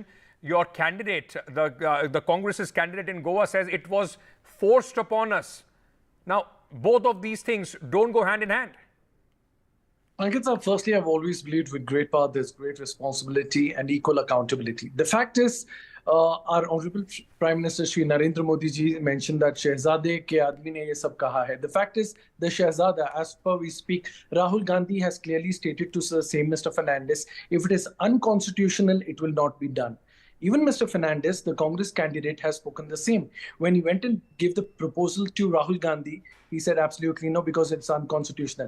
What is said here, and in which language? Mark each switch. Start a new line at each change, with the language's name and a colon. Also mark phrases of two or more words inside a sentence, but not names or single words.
English: Your candidate, the Congress's candidate in Goa, says it was forced upon us. Now, both of these things don't go hand in hand. Ankit, firstly, I've always believed with great power there's great responsibility and equal accountability. The fact is, our Honorable Prime Minister Shri Narendra Modi ji mentioned that
Hindi: शहज़ादे के आदमी ने ये सब कहा है.
English: The fact is, the Shehzada, as per we speak, Rahul Gandhi has clearly stated to the same Mr. Fernandes, if it is unconstitutional, it will not be done. Even Mr. Fernandes, the Congress candidate, has spoken the same. When he went and gave the proposal to Rahul Gandhi, he said absolutely no, because it's unconstitutional.